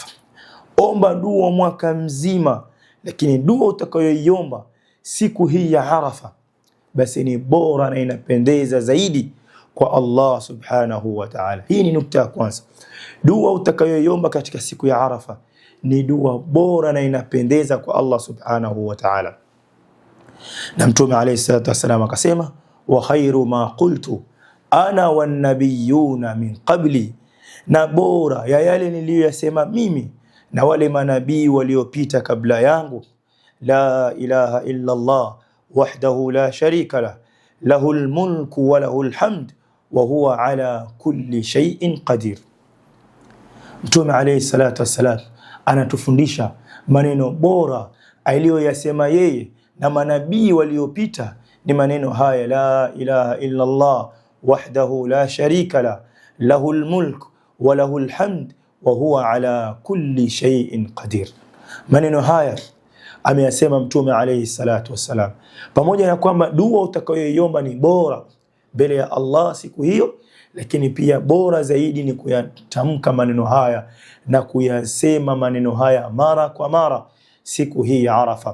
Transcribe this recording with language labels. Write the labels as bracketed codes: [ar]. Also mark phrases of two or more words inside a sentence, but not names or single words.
[sw] Omba dua mwaka mzima, lakini dua utakayoiomba siku hii ya Arafa basi ni bora na inapendeza zaidi kwa Allah [ar] سبحانه وتعالى. [sw] Hii ni nukta ya kwanza. Dua utakayoiomba katika siku ya Arafa ni dua bora na inapendeza kwa Allah [ar] سبحانه وتعالى. Na Mtume عليه الصلاة والسلام akasema وخير ما قلت أنا والنبيون من قبلي, [sw] na bora ya yale niliyoyasema mimi na wale manabii waliopita kabla yangu, [ar] لا إله إلا الله وحده لا شريك له له الملك وله الحمد وهو على كل شيء قدير. Mtume عليه الصلاة والسلام [sw] anatufundisha maneno bora aliyoyasema yeye na manabii waliopita ni maneno haya, [ar] لا إله إلا الله وحده لا شريك له له الملك وله الحمد وهو على كل شيء قدير. [sw] Maneno haya ameyasema Mtume [ar] عليه الصلاة والسلام, [sw] pamoja na kwamba dua utakayoiomba ni bora mbele ya Allah siku hiyo, lakini pia bora zaidi ni kuyatamka maneno haya na kuyasema maneno haya mara kwa mara siku hii ya Arafa.